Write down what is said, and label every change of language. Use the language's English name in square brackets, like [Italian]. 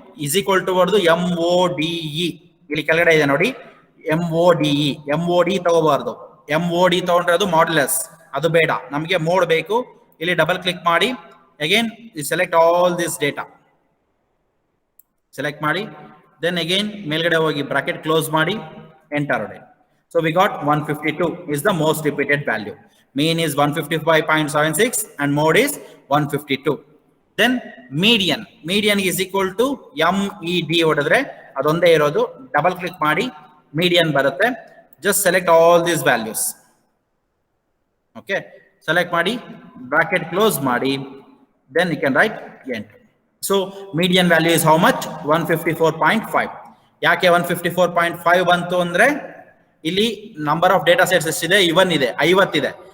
[Kannada] Is equal to ಹೊಡೆದು MODE. ಇಲ್ಲಿ ಕೆಳಗಡೆ ಇದೆ ನೋಡಿ MODE. MOD ತಗೋಬಾರ್ದು. MOD ತಗೊಂಡ್ರೆ ಅದು ಮಾಡ್ಯುಲಸ್, ಅದು ಬೇಡ. ನಮಗೆ ಮೋಡ್ ಬೇಕು. [English] ಇಲ್ಲಿ double click ಮಾಡಿ, again select all this data. Select ಮಾಡಿ, ದೆನ್ ಅಗೇನ್ ಮೇಲ್ಗಡೆ ಹೋಗಿ ಬ್ರಾಕೆಟ್ ಕ್ಲೋಸ್ ಮಾಡಿ ಎಂಟರ್ ಹೊಡಿ. So we got 152 is the most repeated value. Mean is 155.76 and mode is 152. Then median is equal to MED [Kannada] ಹೊಡೆದ್ರೆ ಅದೊಂದೇ ಇರೋದು. Double click ಮಾಡಿ median ಬರುತ್ತೆ. [English] Just select all these values. Okay, select ಮಾಡಿ, bracket close ಮಾಡಿ, then you can write enter. So median value is how much? 154.5. [Kannada] ಯಾಕೆ 154.5 ಬಂತು ಅಂದ್ರೆ ಇಲ್ಲಿ ನಂಬರ್ ಆಫ್ ಡೇಟಾ ಸೆಟ್ಸ್ ಎಷ್ಟಿದೆ? ಇವನ್ ಇದೆ, 50 ಇದೆ.